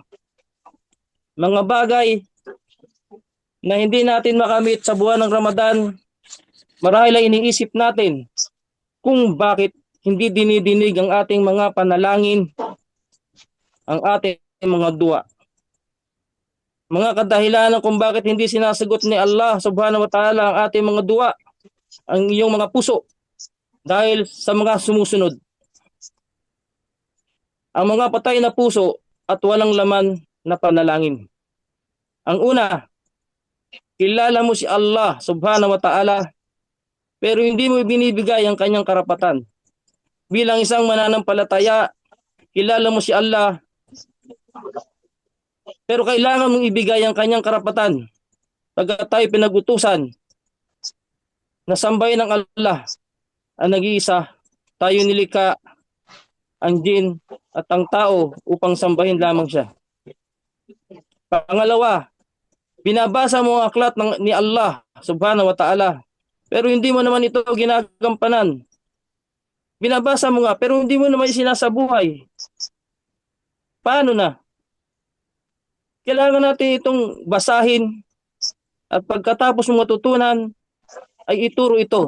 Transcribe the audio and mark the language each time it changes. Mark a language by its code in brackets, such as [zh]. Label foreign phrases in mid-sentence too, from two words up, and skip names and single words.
[tl] Mga bagay na hindi natin makamit sa buwan ng Ramadan, marahil ay iniisip natin kung bakit hindi dinidinig ang ating mga panalangin, ang ating mga dua. Mga kadahilanan kung bakit hindi sinasagot ni Allah [ar] سبحانه وتعالى [tl] ang ating mga dua, ang iyong mga puso, dahil sa mga sumusunod. Ang mga patay na puso at walang laman na panalangin. Ang una, kilala mo si Allah [ar] سبحانه وتعالى, [tl] pero hindi mo binibigay ang kanyang karapatan. Bilang isang mananampalataya, kilala mo si Allah, pero kailangan mong ibigay ang kanyang karapatan. Pagkat tayo pinagutusan na sambahin ng Allah ang nag-iisa, tayo nilikha ang jin at ang tao upang sambahin lamang siya. Pangalawa, binabasa mo ang aklat ni Allah [ar] سبحانه وتعالى, [tl] pero hindi mo naman ito ginagampanan. Binabasa mo nga, pero hindi mo naman sinasabuhay. Paano na? Kailangan natin itong basahin at pagkatapos mo matutunan ay ituro ito.